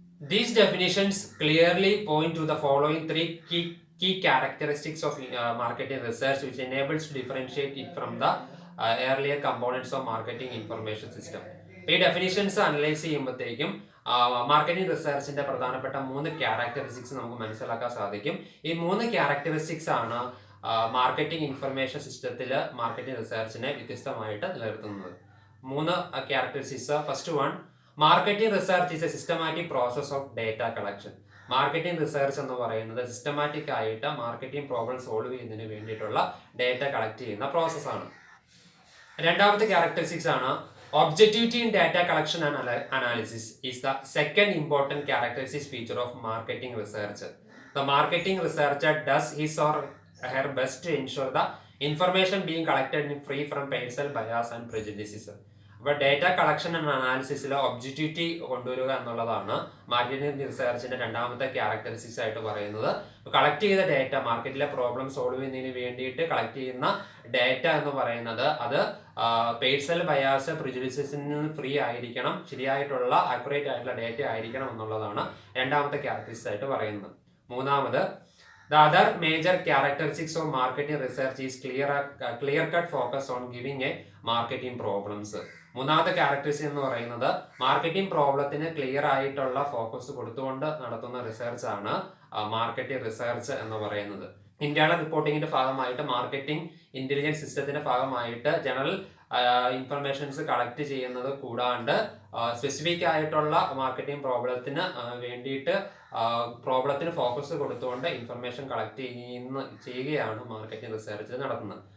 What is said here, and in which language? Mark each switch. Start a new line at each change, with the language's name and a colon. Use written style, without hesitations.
English: These definitions clearly point to the following three key characteristics of marketing research which enables to differentiate it from the earlier components of marketing information system.
Malayalam: ഈ definitions analyse ചെയ്യുമ്പോഴത്തേക്കും marketing റിസർച്ചിന്റെ പ്രധാനപ്പെട്ട 3 characteristics നമുക്ക് മനസ്സിലാക്കാൻ സാധിക്കും. ഈ 3 characteristics ആണ് marketing information സിസ്റ്റത്തിൽ marketing റിസർച്ചിനെ വ്യത്യസ്തമായിട്ട് നിലനിർത്തുന്നത്.
English: 3 characteristics. First one, marketing research is a systematic process of data collection.
Malayalam: Marketing research എന്ന് പറയുന്നത് സിസ്റ്റമാറ്റിക് ആയിട്ട് മാർക്കറ്റിംഗ് പ്രോബ്ലം സോൾവ് ചെയ്യുന്നതിന് വേണ്ടിയിട്ടുള്ള ഡേറ്റ കളക്ട് ചെയ്യുന്ന പ്രോസസ്സാണ്. രണ്ടാമത്തെ ക്യാരക്ടറിസ്റ്റിക്സ് ആണ്
English: objectivity in data collection and analysis is the second important characteristic feature of marketing research. The marketing researcher does his or her best to ensure the information being collected is free from personal bias and prejudices.
Malayalam: അപ്പോൾ data collection and അനാലിസിസിൽ objectivity കൊണ്ടുവരിക എന്നുള്ളതാണ് marketing റിസർച്ചിന്റെ രണ്ടാമത്തെ characteristics ആയിട്ട് പറയുന്നത്. Collect ചെയ്ത data, മാർക്കറ്റിലെ problem solve ചെയ്യുന്നതിന് വേണ്ടിയിട്ട് കളക്ട് ചെയ്യുന്ന ഡേറ്റ എന്ന് പറയുന്നത് അത് പേഴ്സണൽ ബയാസ്, പ്രിജുഡിസസിൽ നിന്ന് ഫ്രീ ആയിരിക്കണം, ശരിയായിട്ടുള്ള ആക്യുറേറ്റ് ആയിട്ടുള്ള ഡേറ്റ ആയിരിക്കണം എന്നുള്ളതാണ് രണ്ടാമത്തെ ക്യാരക്ടറിസ്റ്റിക്സ് ആയിട്ട് പറയുന്നത്. മൂന്നാമത്,
English: The other major characteristics of marketing research is clear-cut focus on giving a marketing problems.
Malayalam: മൂന്നാമത്തെ ക്യാരക്ടറിസ്റ്റിക്സ് എന്ന് പറയുന്നത് മാർക്കറ്റിംഗ് പ്രോബ്ലത്തിന് ക്ലിയർ ആയിട്ടുള്ള ഫോക്കസ് കൊടുത്തുകൊണ്ട് നടത്തുന്ന റിസർച്ച് ആണ് മാർക്കറ്റിംഗ് റിസർച്ച് എന്ന് പറയുന്നത്. ഇന്റേണൽ റിപ്പോർട്ടിങ്ങിന്റെ ഭാഗമായിട്ട് മാർക്കറ്റിംഗ് ഇന്റലിജൻസ് സിസ്റ്റത്തിന്റെ ഭാഗമായിട്ട് ജനറൽ ഇൻഫർമേഷൻസ് കളക്ട് ചെയ്യുന്നത് കൂടാണ്ട് സ്പെസിഫിക് ആയിട്ടുള്ള മാർക്കറ്റിംഗ് പ്രോബ്ലത്തിന് വേണ്ടിയിട്ട് പ്രോബ്ലത്തിന് ഫോക്കസ് കൊടുത്തുകൊണ്ട് ഇൻഫർമേഷൻ കളക്ട് ചെയ്യുകയാണ് മാർക്കറ്റിംഗ് റിസർച്ച് നടത്തുന്നത്.